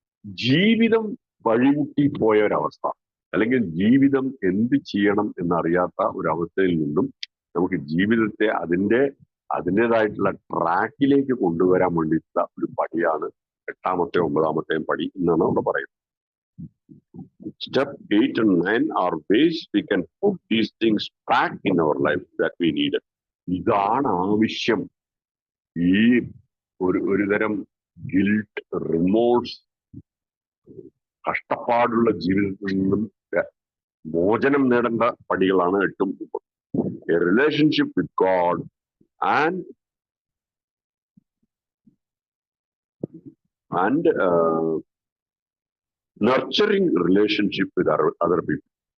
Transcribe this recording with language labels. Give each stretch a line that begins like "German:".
Malayalam: ജീവിതം വഴിമുട്ടി പോയ ഒരവസ്ഥ, അല്ലെങ്കിൽ ജീവിതം എന്ത് ചെയ്യണം എന്നറിയാത്ത ഒരവസ്ഥയിൽ നിന്നും നമുക്ക് ജീവിതത്തെ അതിൻ്റെതായിട്ടുള്ള ട്രാക്കിലേക്ക് കൊണ്ടുവരാൻ വേണ്ടിയിട്ടുള്ള ഒരു പടിയാണ് 8ാമത്തെ 9ാമത്തെയും പടി എന്നാണ് നമ്മൾ പറയുന്നത്.
English: Step 8 and 9 are ways we can put these things back in our life that we needed.
Malayalam: ഇതാണ് ആവശ്യം. ഈ ഒരു തരം ഗിൽട്ട്, റിമോഴ്സ്, കഷ്ടപ്പാടുള്ള ജീവിതത്തിൽ നിന്നും മോചനം നേടേണ്ട പടികളാണ് 8ഉം 9ഉം.
English: A relationship with God and nurturing relationship with other people.